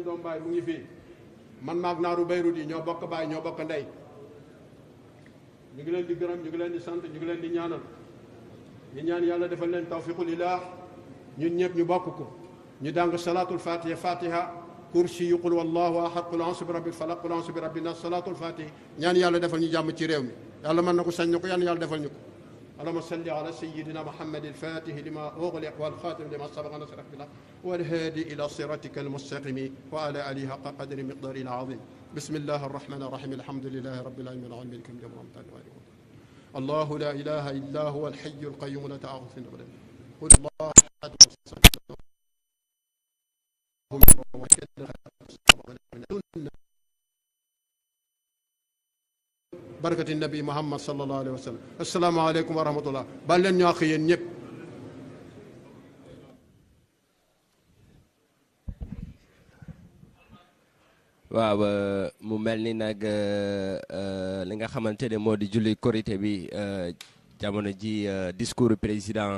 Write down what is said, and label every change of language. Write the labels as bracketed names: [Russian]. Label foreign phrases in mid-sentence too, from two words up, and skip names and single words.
[Wolof] doom baay mu ngi fii man maag naaru Beyrut yi ñoo bokk baay ñoo bokk ndey ñu ngi leen di gërëm ñu ngi leen di sant ñu ngi leen di ñaanal ñu ñaan yàlla defal leen [Arabic] توفيق الإله [Wolof] ñun ñëpp ñu bokk ko ñu dàng [Arabic] صلاة الفاتحة كرسي yu قل والله أحد قل أعوذ برب الفلق قل أعوذ ب رب الناس صلاة الفاتحة [Wolof] ñaan yàlla defal ñu jàmm ci réew mi yàlla mën na ko sañ na ko yàlla defal ñu ko [Arabic] اللهم صل على سيدنا محمد الفاتح لما أغلق والخاتم لما سبق نصر بالله والهادي إلى صراطك المستقيم وعلى آله حق قدر مقدار العظيم بسم الله الرحمن الرحيم الحمد لله رب العالمين العالمين الكريم الله لا إله إلا هو الحي القيوم لا تأخذه سنة ولا نوم قل الله أحد بركة النبي محمد صلى الله عليه وسلم. السلام عليكم ورحمة الله. [Wolof] baal leen ñoo xëy yéen ñëpp. waaw mu mel ni nag li nga xamante ne moo di julli korité bi jamono ji [French] discours président